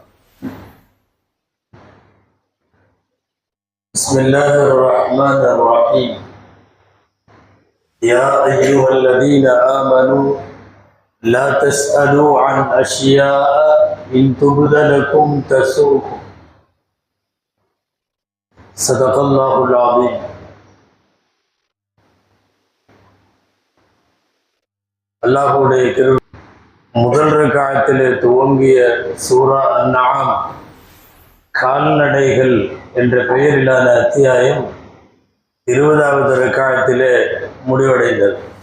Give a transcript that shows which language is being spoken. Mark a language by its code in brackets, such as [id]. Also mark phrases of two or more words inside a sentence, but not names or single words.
[ar] بسم الله الرحمن الرحيم. يا أيها الذين آمنوا لا تسألوا عن أشياء إن تبد لكم تسؤكم. صدق الله العظيم. [ta] அல்லாஹ்வுடைய கிருபை முதல் ரக்காயத்திலே துவங்கிய சூரா அன்ஆம் கால்நடைகள் என்ற பெயரிலான அத்தியாயம் 20வது ரக்காயத்திலே முடிவடைந்தது.